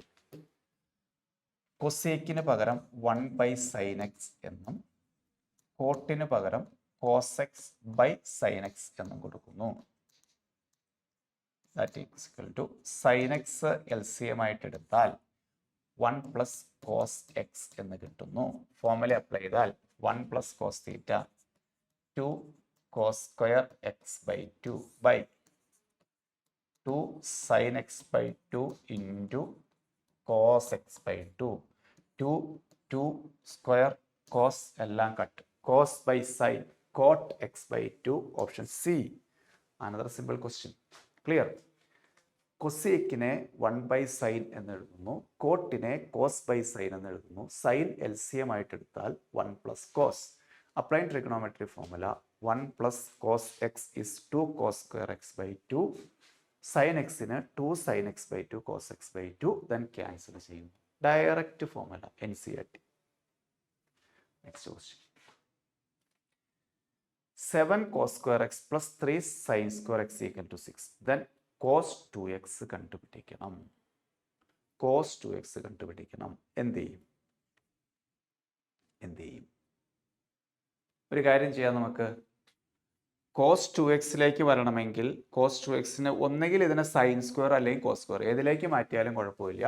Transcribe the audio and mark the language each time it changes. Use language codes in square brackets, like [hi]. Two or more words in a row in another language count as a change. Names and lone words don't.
[ml] കൊസീക്കിന് പകരം 1/sin x എന്നും കോട്ടിന് പകരം cos x by sin x എന്നും കൊടുക്കുന്നു. [en] that is equal to [ml] sin x LCM ആയിട്ട് എടുത്താൽ 1 + cos x എന്ന് കിട്ടുന്നു. [en] formula apply [ml] ചെയ്താൽ 1 + cos θ 2 cos square x/2 by 2 sin x/2 into cos x/2 2 square cos എല്ലാം കട്ട്, cos by sin cot x/2. ഓപ്ഷൻ C. [en] another simple question. [ml] ക്ലിയർ? കൊസീക്കിനെ 1/sin എന്ന് എഴുതുന്നു, കോട്ടിനെ cos by sin എന്ന് എഴുതുന്നു. സൈൻ LCM ആയിട്ട് എടുത്താൽ 1 + cos. [en] apply trigonometry formula [ml] 1 + cos x is 2 cos square x/2. sin x-ന് 2 sin x/2 cos x/2, then ക്യാൻസൽ ചെയ്യുന്നു. [en] direct formula NCERT. next question. 7 cos square x plus 3 sin square x equal to 6. [ml] Then cos 2x കണ്ടുപിടിക്കണം. cos 2x കണ്ടുപിടിക്കണം. എന്ത് ചെയ്യും? ഒരു കാര്യം ചെയ്യാം, നമുക്ക് കോസ് 2x വരണമെങ്കിൽ കോസ് 2x ഒന്നുകിൽ ഇതിനെ [en] sine square [ml] അല്ലെങ്കിൽ [en] cos square [ml] ഏതിലേക്ക് മാറ്റിയാലും കുഴപ്പമില്ല.